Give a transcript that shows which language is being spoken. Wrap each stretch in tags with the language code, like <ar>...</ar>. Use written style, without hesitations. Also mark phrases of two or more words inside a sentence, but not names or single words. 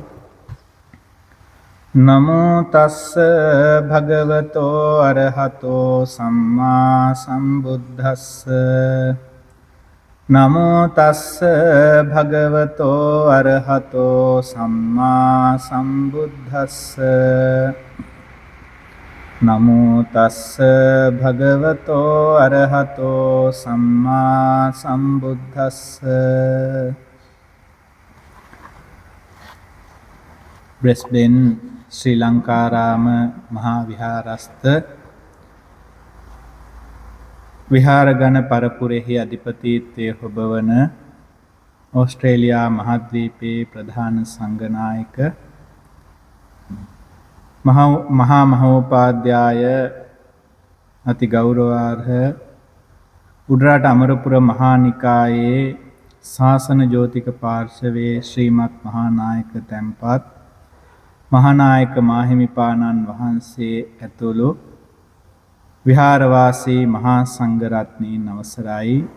<pi>Namo Tassa Bhagavato Arahato Samma Sambuddhassa Namo Tassa Bhagavato Arahato Samma Sambuddhassa Namo Tassa Bhagavato Arahato Samma Sambuddhassa.</pi> <si>Brisbane Sri Lankarama Mahaviharastha විහාරගණ පරපුරෙහි අධිපතිත්වය හොබවන ඕස්ට්‍රේලියා මහද්වීපයේ ප්‍රධාන සංඝනායක මහා මහෝපාද්‍යය අති ගෞරවාර්හ උඩරට අමරපුර මහා නිකායේ ශාසන ජෝතික පාර්ශවයේ ශ්‍රීමත් මහානායක තැන්පත් මහානායක මාහිමිපාණන් වහන්සේ ඇතුළු විහාරවාසී මහා සංඝරත්නයන් අවසරයි.</si>